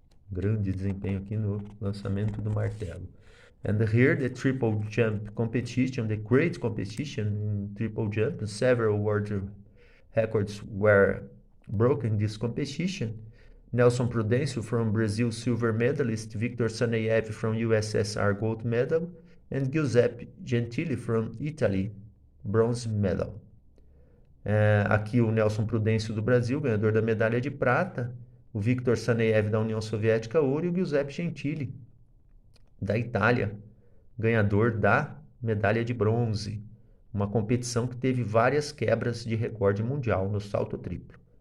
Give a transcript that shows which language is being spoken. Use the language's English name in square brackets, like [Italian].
[Portuguese] Grande desempenho aqui no lançamento do martelo. [English] And here the triple jump competition, the great competition in triple jump, several world records were broken in this competition. Nelson Prudêncio from Brazil, silver medalist, Victor Saneyev from USSR, gold medal, and Giuseppe Gentili from Italy, bronze medal. [Portuguese] Aqui o Nelson Prudêncio do Brasil, ganhador da medalha de prata, o Victor Saneyev da União Soviética, ouro, e o Giuseppe Gentili da Itália, ganhador da medalha de bronze. Uma competição que teve várias quebras de recorde mundial no salto triplo.